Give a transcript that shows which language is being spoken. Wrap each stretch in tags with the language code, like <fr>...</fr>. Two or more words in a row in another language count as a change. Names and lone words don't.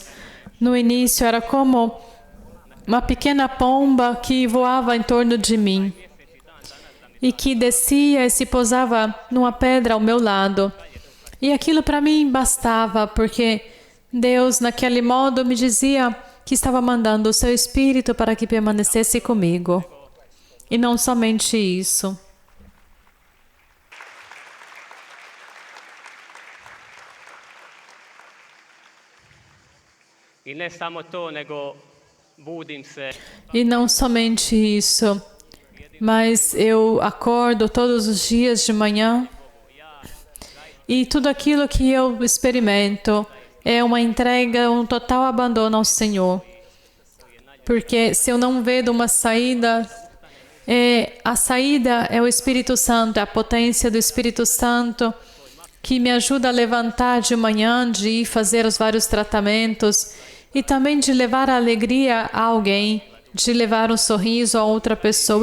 <pt>No início era como uma pequena pomba que voava em torno de mim e que descia e se pousava numa pedra ao meu lado. E aquilo para mim bastava, porque Deus, naquele modo, me dizia que estava mandando o seu Espírito para que permanecesse comigo. E não somente isso.</pt> <hr>I ne samo to, nego budim se.</hr> <pt>E não somente isso, mas eu acordo todos os dias de manhã e tudo aquilo que eu experimento é uma entrega, um total abandono ao Senhor. Porque se eu não vejo uma saída, a saída é o Espírito Santo, é a potência do Espírito Santo que me ajuda a levantar de manhã, de ir fazer os vários tratamentos e também de levar a alegria a alguém, de levar um sorriso a outra pessoa.</pt>